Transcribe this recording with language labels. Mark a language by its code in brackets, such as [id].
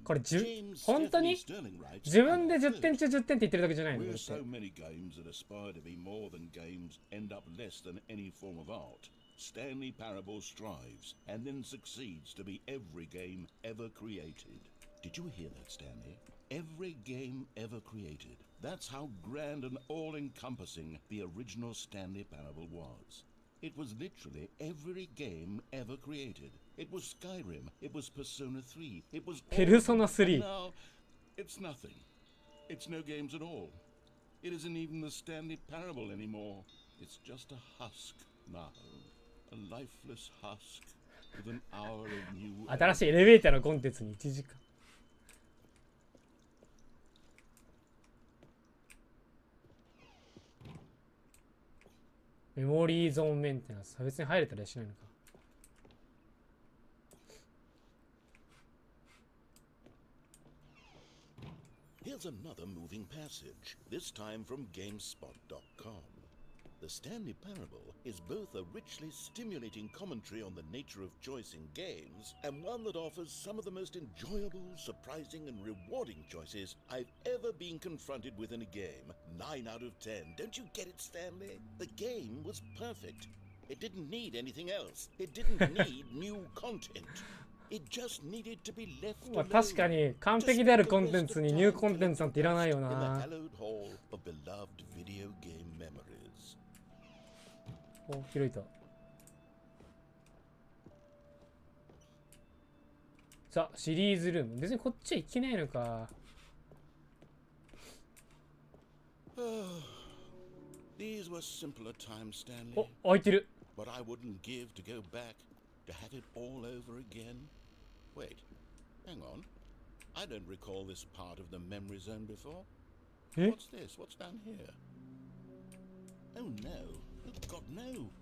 [ja] これ本当に自分で10点中10点って言ってるだけじゃないの？ [en] Where so many games that aspire to be more than games end up less than any form of art. Stanley Parable strives and then succeeds to be every game ever created. Did you hear that, Stanley? Every game ever created. That's how grand and all-encompassing the original Stanley Parable was. It was literally every game ever created. It was Skyrim. It was Persona 3. It was Persona 3. Now, it's nothing. It's no games at all. It isn't even the Stanley Parable anymore. It's just a husk now. A lifeless husk with an hour of new... [ja] 新しいエレベーターのコンテンツに1時間。メモリーゾーンメンテナンス。別に入れたりしないのか。 [en] Here's another moving passage, this time from GameSpot.com. The Stanley Parable is both a richly stimulating commentary on the nature of choice in games, and one that offers some of the most enjoyable, surprising, and rewarding choices I've ever been confronted with in a game. 9 out of 10. Don't you get it, Stanley? The game was perfect. It didn't need anything else. It didn't need new content. It just needed to be left alone. [ja] まあ確かに完璧であるコンテンツにニューコンテンツなんていらないよな。 [en] In the hallowed hall of beloved video game memories. [ja] お、広いと。さあ、シリーズルーム。別にこっちは行けないのか。 [en] These were simpler times, Stanley. [ja] お、開いてる。 [en] But I wouldn't give to go back to have it all over again. Wait, hang on. I don't recall this part of the memory zone before. What's this? What's down here? Oh no. Oh God, no.